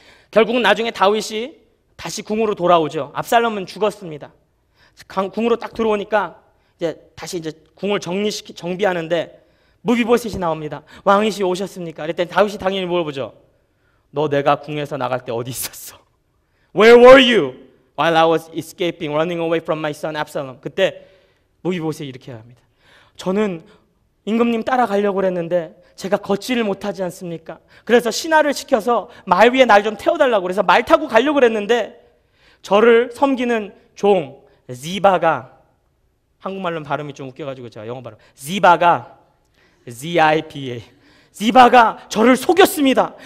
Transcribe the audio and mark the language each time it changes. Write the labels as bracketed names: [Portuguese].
[Korean] 결국은 나중에 다윗이 다시 궁으로 돌아오죠. 압살롬은 죽었습니다. 궁으로 딱 들어오니까 다시 궁을 정비하는데 무비보셋이 나옵니다. 왕이시 오셨습니까? 그랬더니 다윗이 당연히 물어보죠. 너 내가 궁에서 나갈 때 어디 있었어? [English] Where were you while I was escaping, running away from my son Absalom? [Korean] 그때 무비보셋이 이렇게 합니다. 저는 임금님 따라가려고 그랬는데 제가 걷지를 못하지 않습니까? 그래서 신하를 시켜서 말 위에 날 좀 태워달라고 그래서 말 타고 가려고 그랬는데 저를 섬기는 종 지바가, 한국말로는 발음이 좀 웃겨가지고 제가 영어 발음, 지바가 Z-I-B-A, 지바가 저를 속였습니다.